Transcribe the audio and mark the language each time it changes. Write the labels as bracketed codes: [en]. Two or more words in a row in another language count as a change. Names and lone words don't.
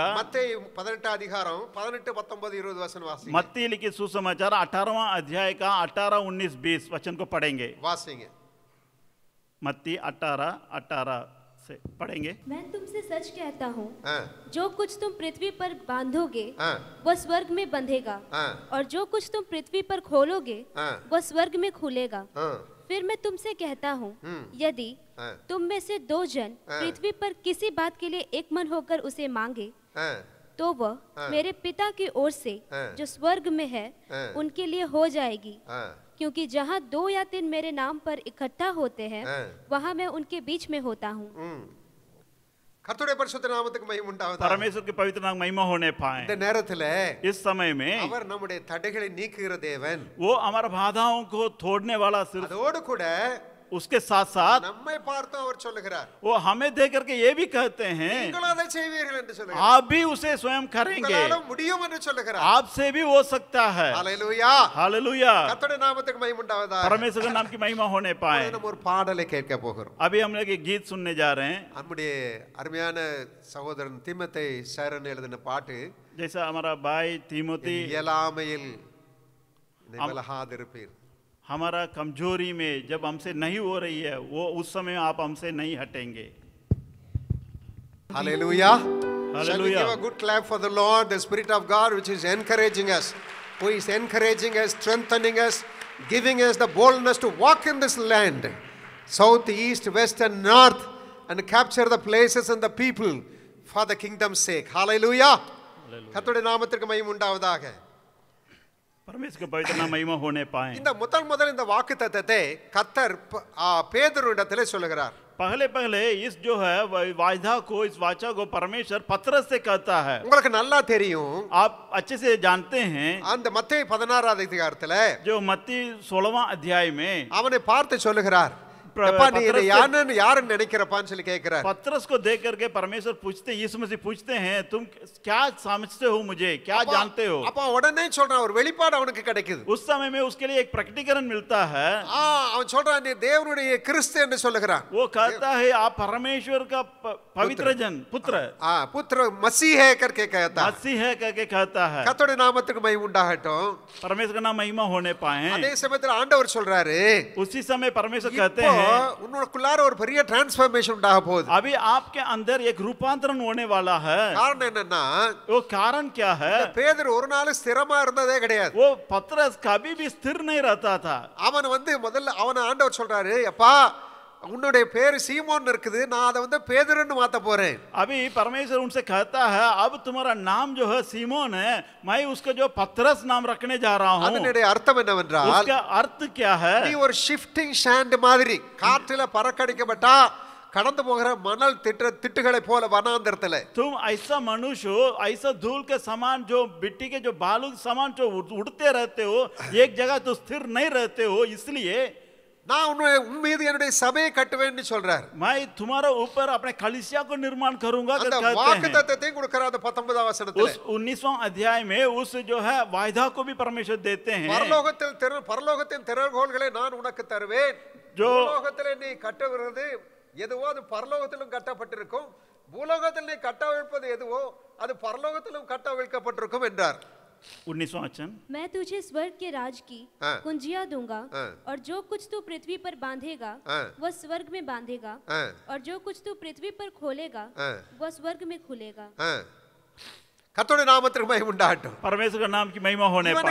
[ta] மத்தேயு 18 அதிகாரம் 18 19 20 வசனம் வாசிங்க. [hi] मत्ती लिखित सुसमाचार 18वां अध्याय का 18 19 20 वचन को पढ़ेंगे. [ta] வாசிங்க. [hi] मत्ती 18 से पढ़ेंगे. मैं तुमसे सच कहता हूँ, हाँ, जो कुछ तुम पृथ्वी पर बांधोगे हाँ, वह स्वर्ग में बंधेगा, हाँ, और जो कुछ तुम पृथ्वी पर खोलोगे हाँ, वह स्वर्ग में खुलेगा. हाँ, फिर मैं तुमसे कहता हूँ, यदि हाँ, तुम में से 2 जन हाँ। पृथ्वी पर किसी बात के लिए एक मन होकर उसे मांगे, हाँ, तो वह हाँ। मेरे पिता की ओर से हाँ। जो स्वर्ग में है हाँ। उनके लिए हो जाएगी. हाँ, क्योंकि जहाँ 2 या 3 मेरे नाम पर इकट्ठा होते हैं हाँ। वहाँ मैं उनके बीच में होता हूँ. [ta] கர்த்தருடைய பரிசுத்த நாமத்துக்கு மகிமை உண்டாவதாக. [hi] परमेश्वर के पवित्र नाम महिमा होने पाए. [ta] இந்த நேரத்துல [hi] इस समय में [ta] அவர் நம்முடைய தடைகளை நீக்குகிற தேவன். [hi] वो हमारा बाधाओं को तोड़ने वाला सिर्फ [ta] அதோடு கூட [hi] उसके साथ साथ [ta] நம்மை பார்த்து அவர் சொல்லுகிறார், [hi] वो हमें देख करके ये भी कहते हैं [ta] நீங்களும் அதை செய்வீர்கள் என்று சொல்லுகிறார். [hi] आप भी उसे स्वयं करेंगे, [ta] உங்களால முடியும் என்று சொல்லுகிறார். [hi] आपसे भी हो सकता है. [ta] ஹalleluya. [hi] हालेलुया. [ta] கர்த்தருடைய நாமத்துக்கு மகிமை உண்டாவதாக. [hi] परमेश्वर के नाम की महिमा होने पाए. [ta] நம்ம ஒரு பாடலை கேட்க போகிறோம். [hi] अभी हम लोग एक गीत सुनने जा रहे हैं. [ta] நம்முடைய அருமையான சகோதரன் தீமத்தை சேரன் எழுதின பாட்டு, [hi] जैसा हमारा भाई तीमोती [ta] இயலாமையில் விலகாதிருப்பீர். [hi] हमारा कमजोरी में जब हमसे नहीं हो रही है, वो उस समय आप हमसे नहीं हटेंगे. [en] Hallelujah. Hallelujah. Shall we give a good clap for the Lord, the Spirit of God, which is encouraging us, who is encouraging us, strengthening us, giving us the boldness to walk in this land, south, east, west, and north, and capture the places and the people for the kingdom's sake. Hallelujah. [ta] கர்த்தருடைய நாமத்திற்கு மகிமை உண்டாவதாக. [hi] परमेश्वर के पवित्र नाम महिमा होने पाए. [ta] இந்த முதல் இந்த வாக்குத்தத்தத்தை கர்த்தர் பேதுருவிடத்திலே சொல்லுகிறார். [hi] पहले इस जो है वायदा को, इस वाचा को परमेश्वर पत्रस से कहता है. [ta] உங்களுக்கு நல்லா தெரியும், [hi] आप अच्छे से जानते हैं [ta] அந்த மத்தேயு 16 அதிகாரத்துல [hi] जो मत्ती 16वां अध्याय में [ta] அவனை பார்த்து சொல்லுகிறார், எப்பா நீ என்னை யாருன்னு நினைக்கிறப்பான்னு சொல்லி கேட்கிறார். [hi] पत्रस को देख करके परमेश्वर पूछते, यीशु मसीह पूछते हैं, तुम क्या समझते हो मुझे, क्या जानते हो? [ta] அப்பா உடனே சொல்றான், ஒரு வெளிப்பாடு அவனுக்கு கிடைக்குது. [hi] उस समय में उसके लिए एक प्रकटीकरण मिलता है. [ta] அவன் சொல்றான், நீ தேவனுடைய கிறிஸ்து என்று சொல்லுகிறான். [hi] वो कहता है आप परमेश्वर का पवित्र जन, पुत्र, पुत्र मसीह है करके कहता है. मसीह है करके कहता है. [ta] கர்த்தருடைய நாமத்துக்கு மகிமை உண்டாகட்டும். [hi] परमेश्वर का नाम महिमा होने पाए. [ta] அதே சமயத்துல ஆண்டவர் சொல்றாரு, [hi] उसी समय परमेश्वर कहते हैं [ta] உன்னோடக்குள்ளார ஒரு பெரிய டிரான்ஸ்ஃபர்மேஷன் உண்டாக போகுது. [hi] अभी आपके अंदर एक रूपांतरण होने वाला है. [ta] காரணம் என்னன்னா, [hi] वो कारण क्या है? [ta] பேதுரு ஒரு நாள் ஸ்திரமா இருந்ததே கிடையாது. [hi] वो पत्रस कभी भी स्थिर नहीं रहता था. [ta] அவன் முதல்ல அவன ஆண்டவர் சொல்றாரு, அப்பா உன்னுடைய பேரு சீமோன் இருக்குது, நான் அதை பேதுருன்னு மாத்த போறேன். [hi] अभी परमेश्वर उनसे कहता है, अब तुम्हारा नाम जो है सीमोन है, मैं उसका जो पत्रस नाम रखने जा रहा हूँ. [ta] அதனுடைய அர்த்தம் என்னவென்றால், [hi] उसका अर्थ क्या है? [ta] நீ ஒரு [en] shifting sand [ta] மாதிரி காற்றில பறக்கடிக்கப்பட்டா கடந்து போகிற மணல் திட்டுகளை போல வனாந்தரத்துல [hi] तुम ऐसा मनुष्य हो, ऐसा धूल के समान, जो मिट्टी के जो बालू के समान जो उड़ते रहते हो, एक जगह तो स्थिर नहीं रहते हो. इसलिए [ta] நான் உன் மீது என்னுடைய சபையை கட்டுவேன்னு சொல்றார். [hi] मैं तुम्हारे ऊपर अपने कलीसिया को निर्माण करूंगा [ta] அந்த [hi] कहते हैं. [ta] வாக்குத்தத்தத்தை கொடுக்கிறார் 19ஆம் வசனத்துல. [hi] उस 19वां अध्याय में उस जो है वायदा को भी परमेश्वर देते हैं. [ta] பரலோகத்தின் திறவுகோல்களை நான் உனக்கு தருவேன். பூலோகத்திலே நீ கட்டுவது எதுவோ அது பரலோகத்திலும் கட்டப்பட்டிருக்கும், பூலோகத்தில் நீ கட்டவிழ்ப்பது எதுவோ அது பரலோகத்திலும் கட்டவிழ்க்கப்பட்டிருக்கும் என்றார். [hi] 19वां वचन, मैं तुझे स्वर्ग के राज की कुंजियां दूंगा, और जो कुछ तू पृथ्वी पर बांधेगा वह स्वर्ग में बांधेगा, और जो कुछ तू पृथ्वी पर खोलेगा वह स्वर्ग में खुलेगा. [ta] கர்த்தருடைய நாமத்திற்கு மகிமை உண்டாகட்டும். [hi] परमेश्वर का नाम की महिमा होने पाए.